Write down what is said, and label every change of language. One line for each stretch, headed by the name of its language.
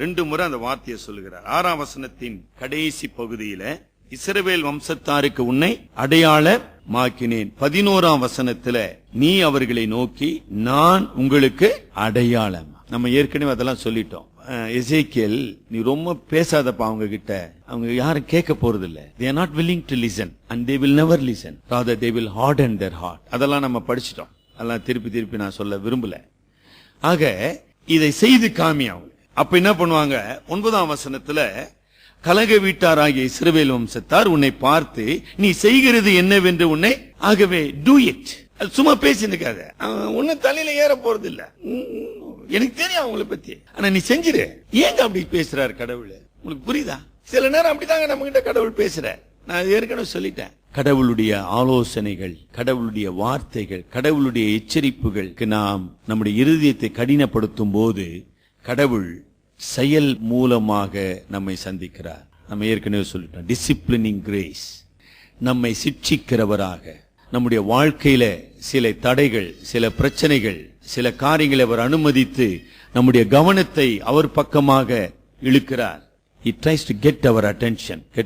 Tamil: 2 முறை அந்த வார்த்தையை சொல்லுகிறார். 6ஆம் வசனத்தின் கடைசி பகுதியில இஸ்ரவேல் வம்சத்தாருக்கு உன்னை அடையாளமாக்கினேன். 11ஆம் வசனத்துல நீ அவர்களை நோக்கி நான் உங்களுக்கு அடையாளம். நம்ம ஏற்கனவே அதெல்லாம் சொல்லிட்டோம். எசேக்கியேல், நீ ரொம்ப பேசாதப்பா அவங்க கிட்ட, அவங்க யாரும் கேட்க போறது இல்ல.
English: they are not willing to listen and they will never listen, rather they will harden their heart.
Tamil: அதெல்லாம் நம்ம படிச்சிட்டோம். அதெல்லாம் திருப்பி நான் சொல்ல விரும்பல. ஆக இதை செய்து காமி அவங்க. அப்ப என்ன பண்ணுவாங்க? 9ஆம் வசனத்துல கலக வீட்டாராகிய இஸ்ரவேல் வம்சத்தார் உன்னை பார்த்து நீ செய்கிறது என்னவென்று உன்னை, ஆகவே
English: do it.
Tamil: சும்மா பேசினுக்காத, உன்னை தலையில ஏற போறது இல்ல. எனக்கு தெரியும் அவங்களை பத்தி, ஆனா நீ செஞ்சிரு. ஏங்க அப்படி பேசுறாரு கடவுள்? உங்களுக்கு புரியுதா? சில நேரம் அப்படிதாங்க நம்ம கிட்ட கடவுள் பேசுற. நான் ஏற்கனவே சொல்லிட்டேன். கடவுளுடைய ஆலோசனைகள், கடவுளுடைய வார்த்தைகள், கடவுளுடைய எச்சரிப்புகளுக்கு நாம் நம்முடைய இருதயத்தை கடினப்படுத்தும் போது கடவுள் செயல் மூலமாக நம்மை சந்திக்கிறார். நம்ம ஏற்கனவே சொல்லிட்டோம். டிசிப்ளினிங் கிரேஸ், நம்மை சிட்சிக்கிறவராக, நம்முடைய வாழ்க்கையில சில தடைகள், சில பிரச்சனைகள், சில காரியங்களை அவர் அனுமதித்து நம்முடைய கவனத்தை அவர் பக்கமாக இழுக்கிறார்.
English: He tries to get our attention.